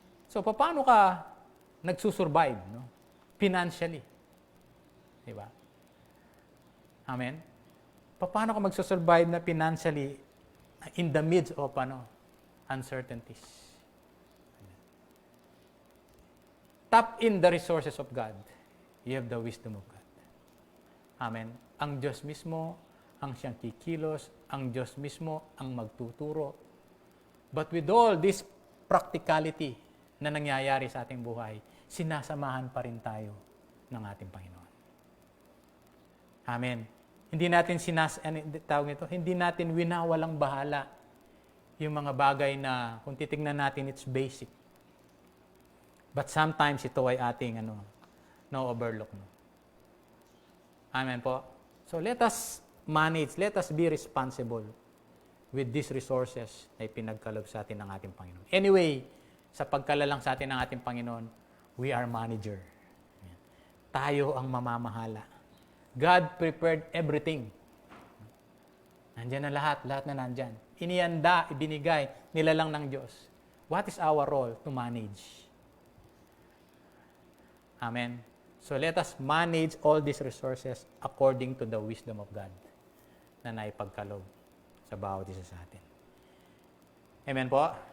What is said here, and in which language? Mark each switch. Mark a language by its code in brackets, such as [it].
[tl] So, paano ka nagsusurvive, no? Financially? Diba? Amen? Paano ka magsusurvive na [en] financially in the midst of uncertainties? Tap in the resources of God. You have the wisdom of God. Amen? [tl] Ang Diyos mismo ang siyang kikilos, ang Diyos mismo ang magtuturo. [en] But with all this practicality [tl] na nangyayari sa ating buhay, sinasamahan pa rin tayo ng ating Panginoon. Amen. Hindi natin hindi natin winawalang bahala yung mga bagay na kung titingnan natin [en] it's basic. But sometimes [tl] ito ay ating no-overlook. No? Amen po. [en] So let us manage, let us be responsible with these resources [tl] na ipinagkaloob sa atin ng ating Panginoon. [en] Anyway, [tl] sa pagkalalang sa atin ng ating Panginoon, [en] we are manager. [tl] Tayo ang mamamahala. [en] God prepared everything. [tl] Nandiyan na lahat na nandyan. Inihanda, ibinigay, nilalang ng Diyos. [en] What is our role? To manage. Amen. So let us manage all these resources according to the wisdom of God [tl] na naipagkaloob sa bawat isa sa atin. [en] Amen po.